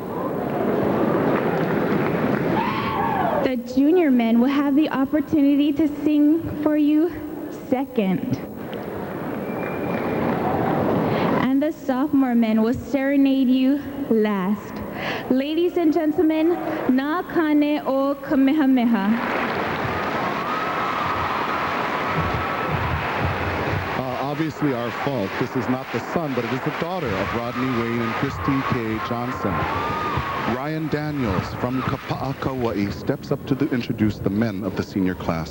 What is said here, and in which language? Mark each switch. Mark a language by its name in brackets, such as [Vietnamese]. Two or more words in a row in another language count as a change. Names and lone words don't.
[English] The junior men will have the opportunity to sing for you second. And the sophomore men will serenade you last. Ladies and gentlemen, [Hawaiian] na kane o Kamehameha. [English] Obviously our fault. This is not the son, but it is the daughter of Rodney Wayne and Christy K. Johnson. Ryan Daniels from Kapa'akauai steps up to introduce the men of the senior class.